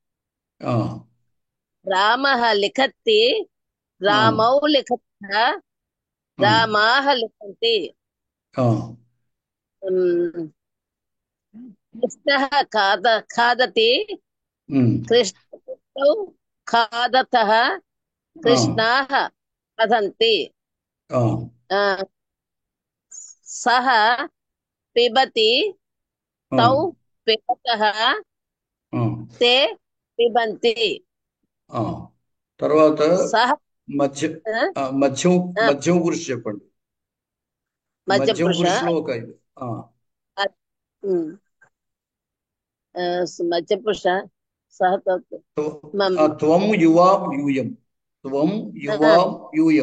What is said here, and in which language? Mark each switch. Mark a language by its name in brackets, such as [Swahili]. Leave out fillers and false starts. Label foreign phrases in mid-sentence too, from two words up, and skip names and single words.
[Sanskrit] రామః లిఖతి, రామౌ లిఖతః, రామాः లిఖन्ति. కృష్ణः ఖాదతి, కృష్ణౌ खादतः कृष्णाः वदन्ति सः पिबति तौ पिबतः ते पिबन्ति [Telugu] తర్వాత [Sanskrit] सः [Telugu] మధ్య మధ్యం మధ్యం పురుషు చెప్పండి. మధ్యం పురుషులో ఒక ఇది మధ్య పురుష సహ [Sanskrit] త్వం యువాం యూయం. త్వం యువాం యూయం.